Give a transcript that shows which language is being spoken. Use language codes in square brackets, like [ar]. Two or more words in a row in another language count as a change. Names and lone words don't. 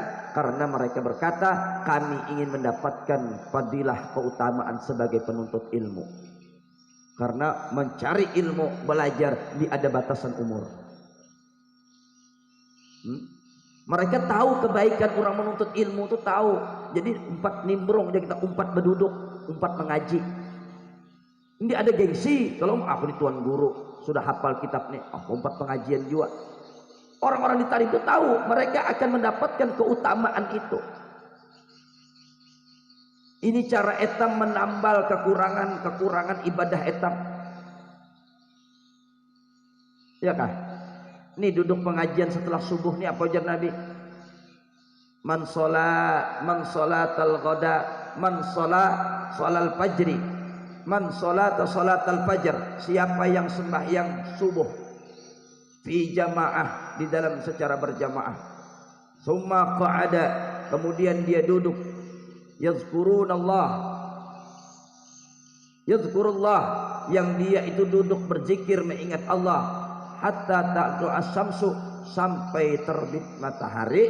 [id] Karena mereka berkata, kami ingin mendapatkan fadilah keutamaan sebagai penuntut ilmu. Karena mencari ilmu, belajar, ada batasan umur. Mereka tahu kebaikan orang menuntut ilmu itu tahu. Jadi umpat nimbrung, jadi kita umpat berduduk, umpat mengaji. Ini ada gengsi, kalau aku nih tuan guru, sudah hafal kitab nih, aku 4 pengajian juga. Orang-orang di tadi itu tahu mereka akan mendapatkan keutamaan itu. Ini cara etam menambal kekurangan ibadah etam. Ya kah? Ini duduk pengajian setelah subuh nih apa ujar Nabi? [ar] من صلى الغداة، من صلى الفجر، من صلى الفجر. [id] Siapa yang sembahyang subuh [ar] في جماعة, [id] di dalam secara berjamaah, [ar] ثم قعد, [id] kemudian dia duduk, yazkurullah, yang dia itu duduk berzikir mengingat Allah, [ar] حتى تطلع الشمس, [id] sampai terbit matahari.